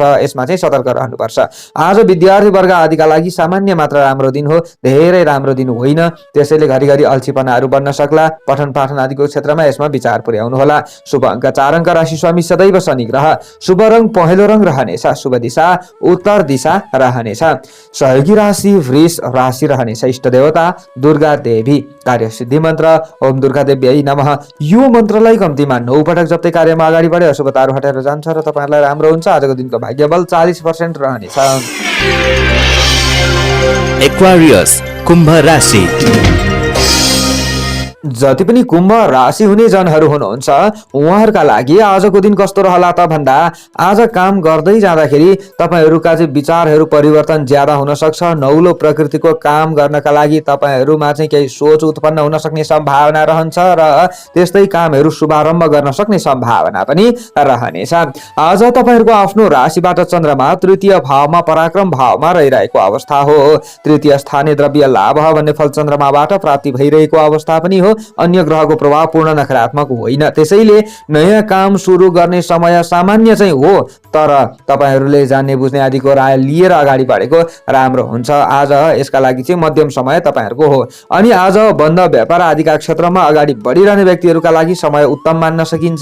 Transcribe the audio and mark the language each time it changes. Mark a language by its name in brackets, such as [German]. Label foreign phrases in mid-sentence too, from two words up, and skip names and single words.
[Nepali] यसमा चाहिँ सतर्क रहनुपर्छ। आज विद्यार्थी वर्ग आदिका लागि सामान्य मात्र राम्रो दिन हो, धेरै राम्रो दिन होइन। त्यसैले घरिघरि अल्छीपनाहरू बन्न सक्ला। पठन पाठन आदिको क्षेत्रमा यसमा विचार पुर्याउनु होला। शुभ अङ्क 4 अङ्क, राशि स्वामी सदैव शनि ग्रह। शुभ रङ पहेँलो रङ रहनेछ। शुभ दिशा उत्तर दिशा रहनेछ। सहयोगी राशि वृष राशि रहनेछ। इष्ट देवता दुर्गा देवी। कार्य सिद्धि मन्त्र [Sanskrit] ओम दुर्गा देव्यै नमः। [Nepali] यो मन्त्रलाई कम्तीमा 9 पटक जप्दै कार्यमा अगाडि बढे अशुभताहरू हटेर जान्छ र तपाईहरुलाई राम्रो हुन्छ। आजको दिनको भाग्यबल 40% रहनेछ। एक्वारियस कुम्भ राशि। जति पनि कुम्भ राशि हुने जनहरू हुनुहुन्छ उहाँहरूका लागि आजको दिन कस्तो रहला त भन्दा आज काम गर्दै जाँदाखेरि तपाईहरूका चाहिँ विचारहरू परिवर्तन ज्यादा हुन सक्छ। नौलो प्रकृतिको काम गर्नका लागि तपाईहरूमा चाहिँ केही सोच उत्पन्न हुन सक्ने सम्भावना रहन्छ र त्यस्तै कामहरू शुभारम्भ गर्न सक्ने सम्भावना पनि रहनेछ। आज तपाईहरूको आफ्नो राशिबाट चन्द्रमा तृतीय भावमा पराक्रम भावमा रहिरहेको अवस्था हो। [Sanskrit] तृतीय स्थाने द्रव्य लाभ [Nepali] भन्ने फल चन्द्रमाबाट प्राप्ति भइरहेको अवस्था पनि हो। अन्य ग्रहको प्रभाव पूर्ण नकारात्मक होइन। त्यसैले नयाँ काम सुरु गर्ने समय सामान्य चाहिँ हो, तर तपाईहरूले जान्ने बुझ्ने आदिको राय लिएर अगाडि बढेको राम्रो हुन्छ। आज यसका लागि चाहिँ मध्यम समय तपाईहरूको हो। अनि आज बन्द व्यापार आदिका क्षेत्रमा अगाडि बढिरहने व्यक्तिहरूका लागि समय उत्तम मान्न सकिन्छ।